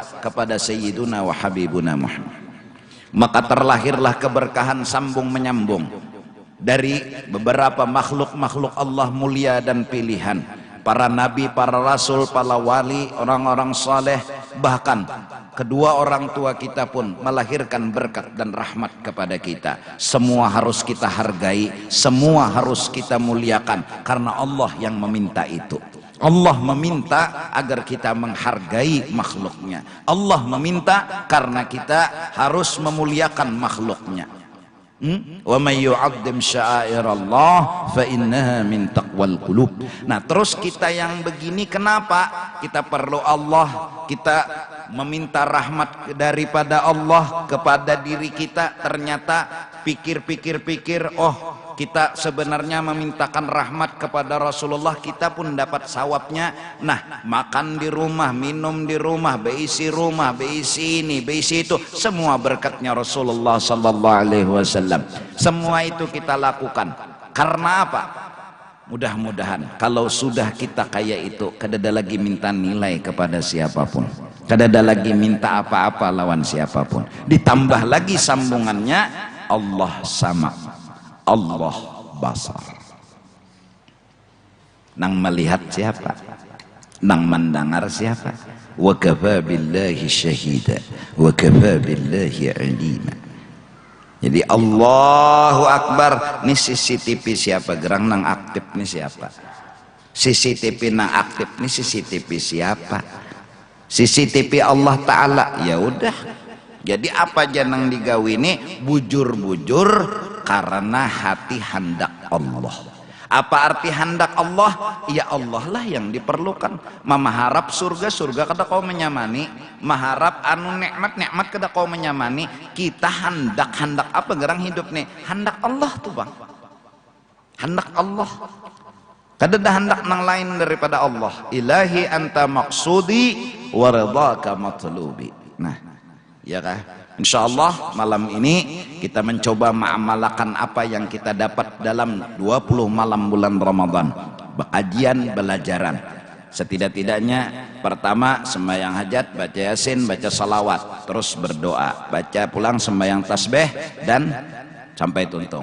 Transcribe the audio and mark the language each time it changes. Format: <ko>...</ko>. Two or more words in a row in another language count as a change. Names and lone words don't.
<id>Kepada</id> <ar>Sayyiduna wa Habibuna Muhammad.</ar> <id>Maka terlahirlah keberkahan sambung menyambung dari beberapa makhluk-makhluk Allah mulia dan pilihan, para nabi, para rasul, para wali, orang-orang saleh, bahkan kedua orang tua kita pun melahirkan berkat dan rahmat kepada kita. Semua harus kita hargai, semua harus kita muliakan, karena Allah yang meminta itu. Allah meminta agar kita menghargai makhluknya. Allah meminta karena kita harus memuliakan makhluknya.</id> <ar>Wa may yu'azzim sya'airallah fa innaha min taqwal qulub.</ar> <id>Nah, terus kita yang begini kenapa? Kita perlu Allah, kita meminta rahmat daripada Allah kepada diri kita. Ternyata pikir-pikir, oh kita sebenarnya memintakan rahmat kepada Rasulullah, kita pun dapat sawabnya. Nah, makan di rumah, minum di rumah, beisi ini, beisi itu, semua berkatnya Rasulullah</id> <ar>sallallahu alaihi wasallam.</ar> <id>Semua itu kita lakukan. Karena apa?</id> <bjn>Mudah-mudahan kalau sudah kita kayak itu, kadada lagi minta nilai kepada siapapun, kadada lagi minta apa-apa lawan siapapun.</bjn> <id>Ditambah lagi sambungannya, Allah sama, Allah basar.</id> <bjn>Nang melihat siapa? Nang mendengar siapa?</bjn> <ar>Wa kafa billahi syahida wa kafa billahi alima.</ar> <id>Jadi</id> <ar>Allahu Akbar.</ar> <id>Ini CCTV siapa?</id> <bjn>Gerang nang aktif nih siapa? CCTV nang aktif nih CCTV siapa?</bjn> <id>CCTV Allah Ta'ala. Ya udah.</id> <bjn>Jadi apa janang digawi ini? Bujur-bujur karena hati hendak Allah.</bjn> <id>Apa arti hendak Allah?</id> <bjn>Ya Allah lah yang diperlukan. Memaharap surga, surga kada kau menyamani. Maharap anu nikmat kada kau menyamani. Kita hendak apa gerang hidup nih? Hendak Allah tuh bang. Hendak Allah. Kada ada hendak nang lain daripada Allah. Ilahi anta maksudi wa ridhaka matlubi. Nah, ya kah?</bjn> <id>Insyaallah malam ini kita mencoba mengamalkan apa yang kita dapat dalam 20 malam bulan Ramadan. Kajian belajaran.</id> <bjn>Setidak-tidaknya pertama sembahyang hajat, baca yasin, baca salawat, terus berdoa, baca pulang sembahyang tasbih dan sampai tuntung.</bjn>